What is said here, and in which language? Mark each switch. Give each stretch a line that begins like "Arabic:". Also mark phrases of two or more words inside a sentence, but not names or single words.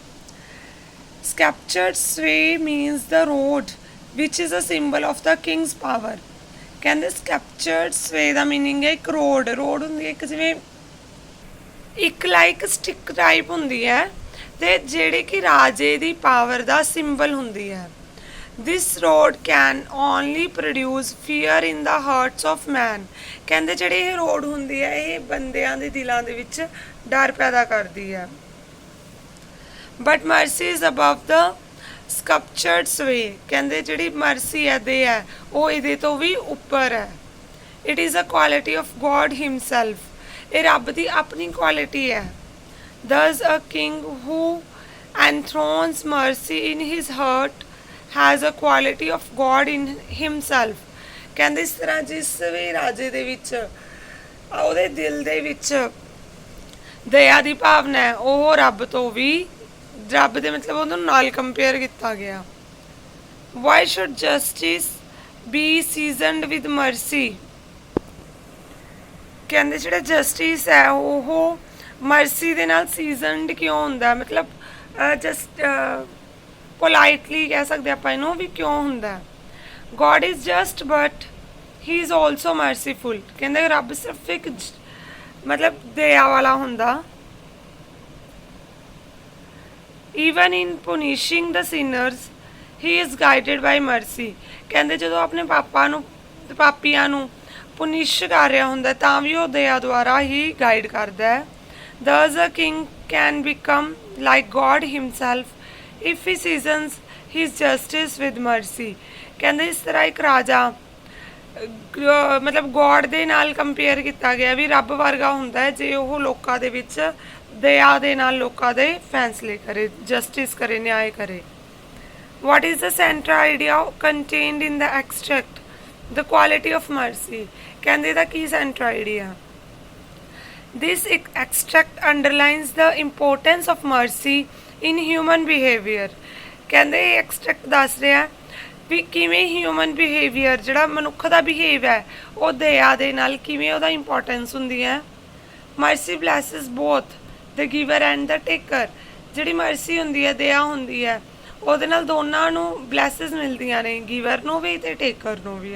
English: Sculptured sway means the rod which is a symbol of the king's power,
Punjabi: ਕਹਿੰਦੇ
English: sculptured sway
Punjabi: ਦਾ ਮੀਨਿੰਗ ਹੈ ਇੱਕ ਰੋਡ ਹੁੰਦੀ ਹੈ, ਇੱਕ ਜਿਵੇਂ ਇੱਕ
English: like stick type
Punjabi: ਹੁੰਦੀ ਹੈ ਤੇ ਜਿਹੜੇ ਕਿ ਰਾਜੇ ਦੀ ਪਾਵਰ ਦਾ ਸਿੰਬਲ ਹੁੰਦੀ ਹੈ।
English: This road can only produce fear in the hearts of man,
Punjabi: ਕਹਿੰਦੇ ਜਿਹੜੀ ਇਹ ਰੋਡ ਹੁੰਦੀ ਹੈ ਇਹ ਬੰਦਿਆਂ ਦੇ ਦਿਲਾਂ ਦੇ ਵਿੱਚ ਡਰ ਪੈਦਾ ਕਰਦੀ ਹੈ।
English: But mercy is above the sculptured sway,
Punjabi: ਕਹਿੰਦੇ ਜਿਹੜੀ ਮਰਸੀ ਹੈ ਉਹ ਇਹਦੇ ਤੋਂ ਵੀ ਉੱਪਰ ਹੈ।
English: It is a quality of God himself,
Punjabi: ਇਹ ਰੱਬ ਦੀ ਆਪਣੀ ਕੁਆਲਿਟੀ ਹੈ।
English: Thus a king who enthrones mercy in his heart has a quality of God in himself,
Punjabi: ਕਹਿੰਦੇ ਇਸ ਤਰ੍ਹਾਂ ਜਿਸ ਵੀ ਰਾਜੇ ਦੇ ਵਿੱਚ ਉਹਦੇ ਦਿਲ ਦੇ ਵਿੱਚ ਦਇਆ ਦੀ ਭਾਵਨਾ ਹੈ ਉਹ ਰੱਬ ਤੋਂ ਵੀ, ਰੱਬ ਦੇ ਮਤਲਬ ਉਹਨੂੰ ਨਾਲ ਕੰਪੇਅਰ ਕੀਤਾ ਗਿਆ।
English: Why should justice be seasoned with mercy,
Punjabi: ਕਹਿੰਦੇ ਜਿਹੜਾ ਜਸਟਿਸ ਹੈ ਉਹ ਮਰਸੀ ਦੇ ਨਾਲ ਸੀਜ਼ਨਡ ਕਿਉਂ ਹੁੰਦਾ, ਮਤਲਬ
English: just politely
Punjabi: ਕਹਿ ਸਕਦੇ ਆਪਾਂ ਇਹਨੂੰ ਵੀ ਕਿਉਂ ਹੁੰਦਾ।
English: God is just but he is also merciful,
Punjabi: ਕਹਿੰਦੇ ਰੱਬ ਸਿਰਫ ਇੱਕ ਮਤਲਬ ਦਇਆ ਵਾਲਾ ਹੁੰਦਾ।
English: Even in punishing the sinners he is guided by mercy,
Punjabi: ਕਹਿੰਦੇ ਜਦੋਂ ਆਪਣੇ ਪਾਪੀਆਂ ਨੂੰ ਪੁਨਿਸ਼ ਕਰ ਰਿਹਾ ਹੁੰਦਾ ਤਾਂ ਵੀ ਉਹ ਦਇਆ ਦੁਆਰਾ ਹੀ ਗਾਈਡ ਕਰਦਾ ਹੈ।
English: Thus a king can become like God himself if he seasons his justice with mercy,
Punjabi: ਕਹਿੰਦੇ ਇਸ ਤਰ੍ਹਾਂ ਇੱਕ ਰਾਜਾ ਮਤਲਬ ਗੋਡ ਦੇ ਨਾਲ ਕੰਪੇਅਰ ਕੀਤਾ ਗਿਆ ਵੀ ਰੱਬ ਵਰਗਾ ਹੁੰਦਾ ਹੈ ਜੇ ਉਹ ਲੋਕਾਂ ਦੇ ਵਿੱਚ ਦਇਆ ਦੇ ਨਾਲ ਲੋਕਾਂ ਦੇ ਫੈਸਲੇ ਕਰੇ, ਜਸਟਿਸ ਕਰੇ, ਨਿਆਂ ਕਰੇ।
English: What is the central idea contained in the extract? The quality of mercy.
Punjabi: ਕਹਿੰਦੇ ਦਾ ਕੀ
English: central idea? This extract underlines the importance of mercy in human behavior.
Punjabi: ਕਹਿੰਦੇ ਇਹ extract ਦੱਸ ਰਿਹਾ ਵੀ ਕਿਵੇਂ
English: human behavior
Punjabi: ਜਿਹੜਾ ਮਨੁੱਖ ਦਾ ਬਿਹੇਵ ਹੈ ਉਹ ਦਇਆ ਦੇ ਨਾਲ ਕਿਵੇਂ ਉਹਦਾ ਇੰਪੋਰਟੈਂਸ ਹੁੰਦੀ ਹੈ।
English: Mercy blesses both the giver and the taker.
Punjabi: ਜਿਹੜੀ ਮਰਸੀ ਹੁੰਦੀ ਹੈ, ਦਇਆ ਹੁੰਦੀ ਹੈ, ਉਹਦੇ ਨਾਲ ਦੋਨਾਂ ਨੂੰ ਬਲੈਸਿਸ ਮਿਲਦੀਆਂ ਨੇ, ਗਿਵਰ ਨੂੰ ਵੀ ਅਤੇ ਟੇਕਰ ਨੂੰ ਵੀ।